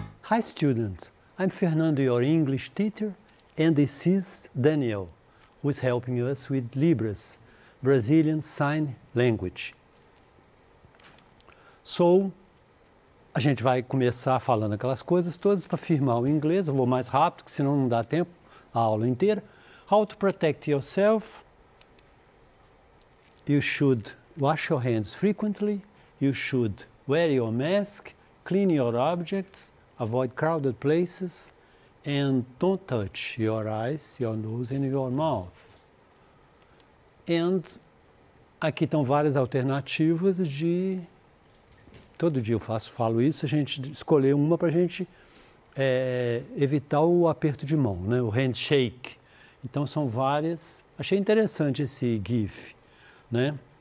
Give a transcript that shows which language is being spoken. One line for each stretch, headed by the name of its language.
English: Hi students, I'm Fernando, your English teacher, and this is Daniel, who is helping us with Libras, Brazilian Sign Language.
Portuguese: So, a gente vai começar falando aquelas coisas todas para firmar o inglês. Eu vou mais rápido, porque senão não dá tempo a aula inteira.
English: How to protect yourself. You should wash your hands frequently. You should wear your mask, clean your objects, avoid crowded places, and don't touch your eyes, your nose and your mouth.
Portuguese: And aqui estão várias alternativas de... Todo dia eu falo isso, a gente escolher uma para a gente evitar o aperto de mão, né? O handshake. Então são várias. Achei interessante esse GIF, né?